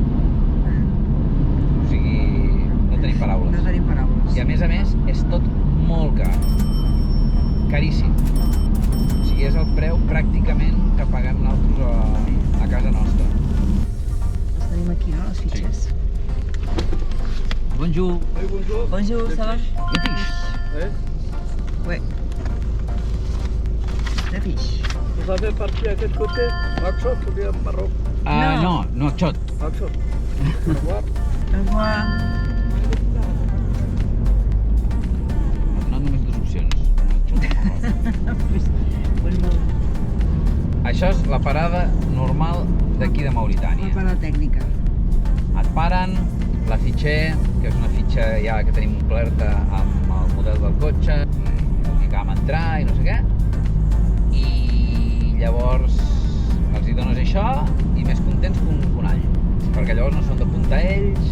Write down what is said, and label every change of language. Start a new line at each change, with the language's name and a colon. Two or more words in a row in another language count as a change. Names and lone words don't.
Catalan: O sigui, no tenim paraules. No tenim paraules. I a més, és tot molt car. Caríssim. O sigui, és el preu pràcticament que paguem nosaltres a casa nostra. Les tenim aquí, no, les fitxes?
French: Bonjour. Bonjour, ça va? Des fiches. Ouais. Des fiches. Vous avez parti à quel côté? Nouakchott ou bien Maroc? No, Nouakchott. Nouakchott. Au revoir. Au revoir.
Catalan: M'ha donat només 2 opcions. Nouakchott o Maroc. Això és la parada normal d'aquí de Mauritània. La parada tècnica. Et paren, la fitxer, que és una fitxa ja que tenim omplerta amb el model del cotxe, que vam entrar i no sé què, i llavors els hi dones això i més contents que un all, perquè llavors no són d'apuntar ells.